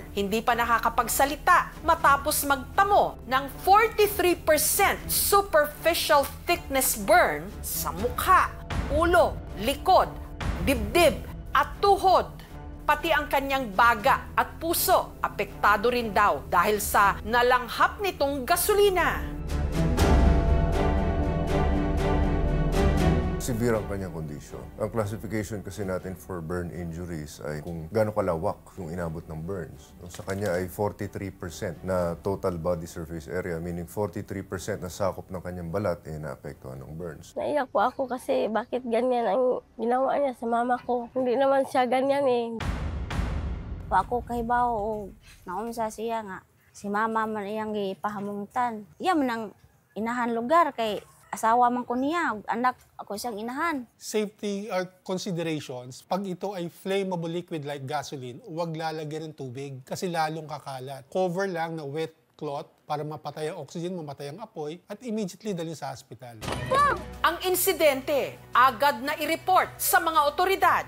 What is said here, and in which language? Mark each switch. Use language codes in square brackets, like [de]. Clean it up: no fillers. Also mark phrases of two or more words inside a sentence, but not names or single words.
[tl] Hindi pa nakakapagsalita matapos magtamo ng 43% [en] superficial thickness burn [tl] sa mukha, ulo, likod, dibdib at tuhod. Pati ang kanyang baga at puso apektado rin daw dahil sa nalanghap nitong gasolina. Severe ang kanyang kondisyon. Ang classification kasi natin [en] for burn injuries [tl] ay kung gaano kalawak yung inabot ng burns. Sa kanya ay 43% na [en] total body surface area, [tl] meaning 43% na sakop ng kanyang balat ay naapektuhan ng burns. Naiyak po ako kasi bakit ganyan ang ginawa niya sa mama ko. Hindi naman siya ganyan eh. [ceb] Ako kahibaw o naunsa siya nga, si mama man iyang gipahamuntan. Iya man ang inahan lugar kay asawa man ko niya, anak ako siyang inahan. [en] Safety considerations, [tl] pag ito ay [en] flammable liquid like gasoline, [tl] huwag lalagyan ng tubig kasi lalong kakalat. Cover lang na [en] wet cloth [tl] para mapatay ang oxygen, mamatay ang apoy, at immediately dalhin sa hospital. Ang insidente, agad na i-report sa mga otoridad.